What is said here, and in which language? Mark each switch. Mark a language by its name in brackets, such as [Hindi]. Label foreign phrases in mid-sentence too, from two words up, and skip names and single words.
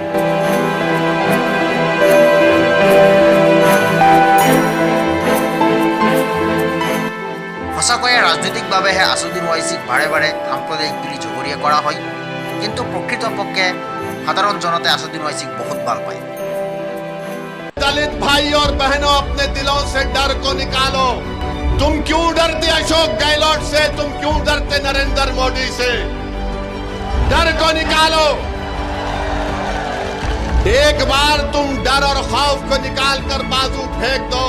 [Assamese] সঁচাকৈয়ে ৰাজনৈতিকভাৱেহে আছাদুদ্দিন ওৱাইচিক বাৰে বাৰে সাম্প্ৰদায়িক বুলি জগৰীয়া কৰা হয়, কিন্তু প্ৰকৃতপক্ষে সাধাৰণ জনতাই আছাদুদ্দিন ওৱাইচিক বহুত ভাল পায়। [Hindi] दलित भाई और बहनों, अपने दिलों से डर को निकालो। तुम क्यों डरते अशोक गहलोत से? तुम क्यों डरते नरेंद्र मोदी से? डर को निकालो। एक बार तुम डर और खौफ को निकाल कर बाजू फेंक दो।